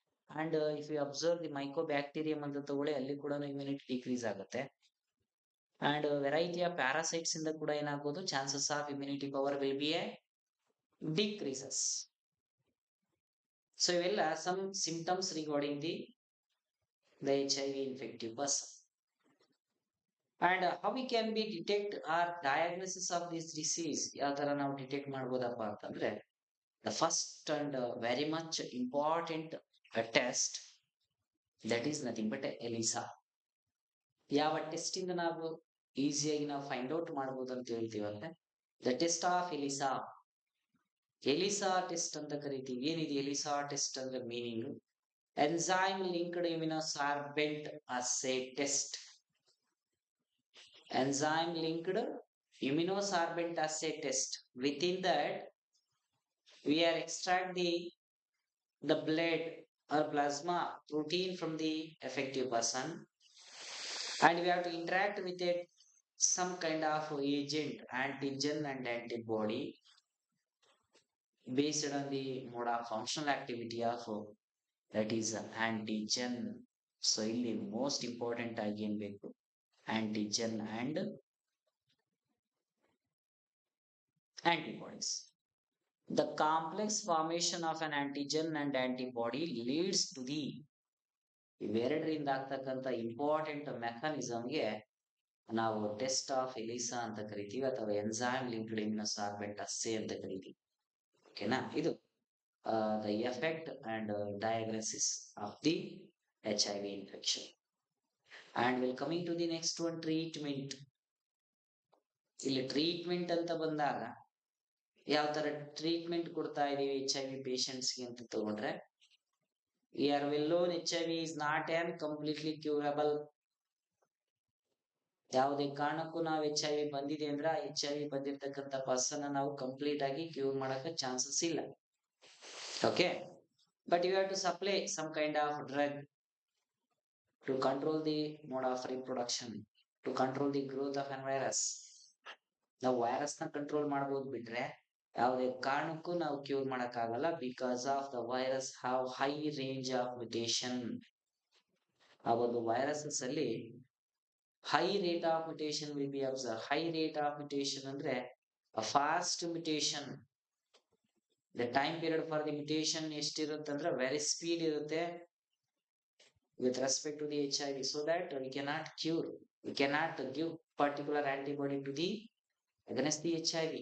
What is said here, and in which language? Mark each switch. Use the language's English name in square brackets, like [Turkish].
[English] And if you observe the mycobacterium ಅಂತ ತಗೊಳ್ಳಿ, ಅಲ್ಲಿ ಕೂಡ ಇಮ್ಯುನಿಟಿ ಡಿಕ್ರೀಸ್ ಆಗುತ್ತೆ. ಅಂಡ್ ವೆರೈಟಿ ಆಫ್ ಪ್ಯಾರಾಸೈಟ್ಸ್ ಇಂದ ಕೂಡ ಏನಾಗ್ಬೋದು, chances of immunity power will be a decreases. So ಇವೆಲ್ಲ some symptoms regarding the HIV infective person. And how we can be detect or diagnosis of this disease, [Kannada] ಯಾವ ತರ ನಾವು detect ಮಾಡ್ಬೋದಪ್ಪ ಅಂತಂದ್ರೆ, [English] the first and very much important test, that is nothing but ELISA. [Kannada] ಯಾವ test ಇಂದ ನಾವು ಈಸಿಯಾಗಿ ನಾವು find out ಮಾಡ್ಬೋದು ಅಂತ ಹೇಳ್ತೀವಂದ್ರೆ, [English] The test of ELISA. [Kannada] ELISA test ಅಂತ ಕರಿತೀವಿ. ಏನಿದೆ ಎಲಿಸಾ ಟೆಸ್ಟ್ ಅಂದ್ರೆ meaning? [English] enzyme linked immunosorbent assay test. Enzyme linked immunosorbent assay test. Within that, we are extract the blood or plasma protein from the affected person, and we have to interact with it some kind of agent, antigen and antibody, based on the mode of functional activity of that is antigen. So [Kannada] ಇಲ್ಲಿ most important ಆಗಿ ಏನ್ ಬೇಕು, [English] antigen and antibodies. The complex formation of an antigen and antibody leads to the [Kannada] ಇವೆರಡರಿಂದ ಆಗ್ತಕ್ಕಂಥ important ಮೆಕಾನಿಸಮ್ಗೆ ನಾವು test of ELISA ಅಂತ ಕರಿತೀವಿ, [English] ಅಥವಾ enzyme linked immunosorbent assay ಅಂತ ಕರಿತೀವಿ. [Kannada] ಓಕೆನಾ? ಇದು [English] the effect and diagnosis of the HIV infection. And we'll coming to the next one, treatment. [Kannada] ಇಲ್ಲಿ ಟ್ರೀಟ್ಮೆಂಟ್ ಅಂತ ಬಂದಾಗ ಯಾವ ತರ ಟ್ರೀಟ್ಮೆಂಟ್ ಕೊಡ್ತಾ ಇದೀವಿ HIV ಪೇಷಂಟ್ಸ್ಗೆ ಅಂತ ತಗೊಂಡ್ರೆ, [English] we are well known HIV is not an completely curable. [Kannada] ಯಾವುದೇ ಕಾರಣಕ್ಕೂ ನಾವು HIV ಬಂದಿದೆ ಅಂದ್ರೆ HIV ಬಂದಿರ್ತಕ್ಕಂಥ ಪರ್ಸನ್ ನಾವು ಕಂಪ್ಲೀಟ್ ಆಗಿ ಕ್ಯೂರ್ ಮಾಡಕ್ಕೆ ಚಾನ್ಸಸ್ ಇಲ್ಲ. [English] Okay, but you have to supply some kind of drug to control the mode of reproduction, to control the growth of an virus. [Kannada] ನಾವು ವೈರಸ್ ನ ಕಂಟ್ರೋಲ್ ಮಾಡಬಹುದು ಬಿಟ್ರೆ ಯಾವುದೇ ಕಾರಣಕ್ಕೂ ನಾವು ಕ್ಯೂರ್ ಮಾಡಕ್ಕಾಗಲ್ಲ, [English] Because of the virus have high range of mutation. ಆ ಒಂದು viruses ಅಲ್ಲಿ high rate of mutation will be observe. High rate of mutation ಅಂದ್ರೆ fast mutation. The time period for the mutation [Kannada] ಎಷ್ಟಿರುತ್ತೆ ಅಂದ್ರೆ ವೆರಿ ಸ್ಪೀಡ್ ಇರುತ್ತೆ [English] with respect to the HIV, so that we cannot cure, we cannot give particular antibody to the against the HIV.